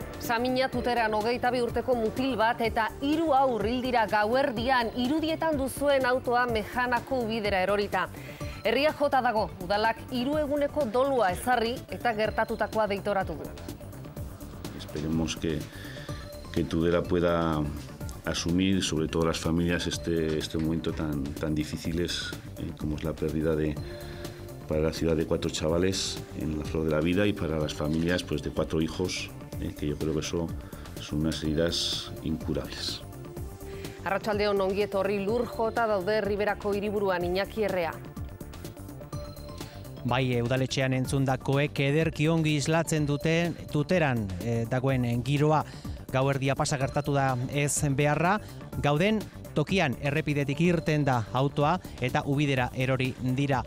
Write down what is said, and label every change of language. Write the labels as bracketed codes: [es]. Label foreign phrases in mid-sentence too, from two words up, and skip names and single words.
[eu] Samina Tuteran 22 urteko mutil bat eta 3 haur hil dira gauerdian irudietan duzuen autoa Mejanako ubidera erorita. Herria jota dago, udalak 3 eguneko dolua ezarri eta gertatutakoa deitoratu du. [es] Esperemos que Tudela pueda asumir, sobre todo las familias, este momento tan difíciles como es la pérdida para la ciudad de 4 chavales en la flor de la vida y para las familias pues, de 4 hijos, que yo creo que son unas heridas incurables. [eu] Arratsaldeon ongi etorri lur jota daude Riberako hiriburuan Iñaki Errea. Bai, udaletxean entzundakoek ederki ongi islatzen dute Tuteran dagoen giroa. Gauerdia pasa gertatu da ez beharra, gauden tokian errepidetik irten da autoa eta ubidera erori dira.